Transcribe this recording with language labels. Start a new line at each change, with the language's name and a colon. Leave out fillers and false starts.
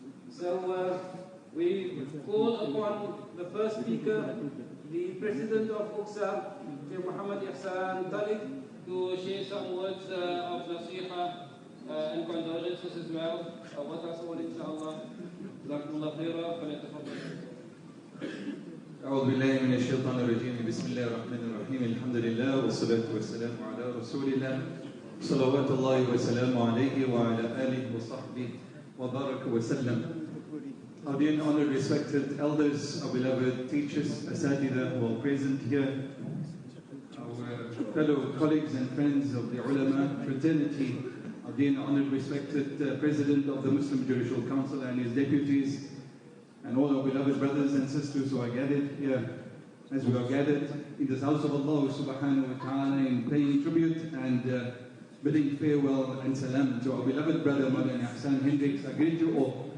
English: So we call upon the first speaker, the President of UQSA, Sheikh Muhammad Ihsan Tariq, to share some words of nasiha and condolences as well with us all, inshallah.
Arabic: Jazakumullah khairah, falyatafaddal. أعوذ بالله من الشيطان الرجيم بسم الله الرحمن الرحيم الحمد لله والصلاة والسلام على رسول الله صلوات الله وسلامه عليه وعلى آله وصحبه وبارك وسلم.
English: Our dear and honored respected elders, our beloved teachers, asatidha who are present here, our fellow colleagues and friends of the ulama fraternity, our dear and honored respected President of the Muslim Judicial Council and his deputies, and all our beloved brothers and sisters who are gathered here, as we are gathered in this house of Allah subhanahu wa ta'ala in paying tribute and bidding farewell and salam to our beloved brother Mawlana Ihsan Hendricks. I greet you all.